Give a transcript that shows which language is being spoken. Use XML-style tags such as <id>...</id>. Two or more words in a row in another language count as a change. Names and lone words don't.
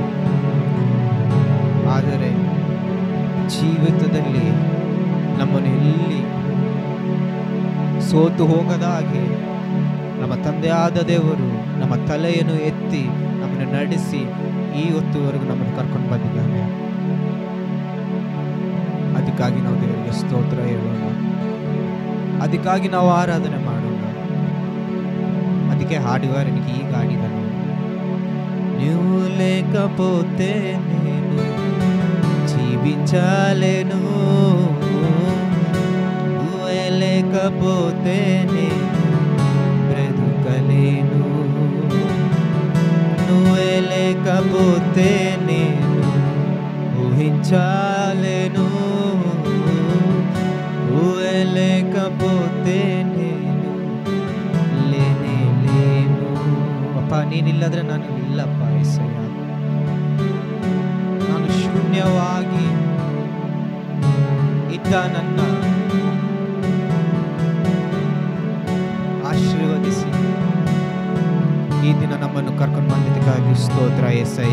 <kn>ಆದರೆ ಜೀವಿತದಲ್ಲಿ ನಮ್ಮನ್ನು ಎಲ್ಲಿ ಸೋತು ಹೋಗದ ಹಾಗೆ ನಮ್ಮ ತಂದೆಯಾದ ದೇವರು ನಮ್ಮ ತಲೆಯನ್ನು ಎತ್ತಿ ನಮ್ಮನ್ನು ನಡೆಸಿ ಈ ಹೊತ್ತುವರೆಗೂ ನಮ್ಮನ್ನು ಕರ್ಕೊಂಡು ಬಂದಿದ್ದಾನೆ. ಅದಕ್ಕಾಗಿ ನಾವು ದೇವರಿಗೆ ಸ್ತೋತ್ರ ಹೇಳೋಣ, ಅದಕ್ಕಾಗಿ ನಾವು ಆರಾಧನೆ ಮಾಡೋಣ. ಅದಕ್ಕೆ ಹಾಡುಗಾರನಿಗೆ ಈಗ ಹಾಡಿದನು, ನೀವು</kn> <te>లేకపోతే నేను జీవించలేను, నువ్వే లేకపోతే నేను బ్రతుకలేను, నువ్వే లేకపోతే నేను ఊహించలేను, నువ్వే లేకపోతే నేను లేనే లేను.</te> <kn>ಅಪ್ಪ, ನೀನಿಲ್ಲದ್ರೆ ನಾನು ಇಲ್ಲಪ್ಪ యేసయ్య. ನಾನು ಶೂನ್ಯವಾಗಿ ಇದ್ದ ನನ್ನ ಆಶೀರ್ವದಿಸಿ ಈ ದಿನ ನಮ್ಮನ್ನು ಕರ್ಕೊಂಡು ಬಂದಿದ್ದಕ್ಕಾಗಿ ಸ್ತೋತ್ರ యేసయ్య.</kn>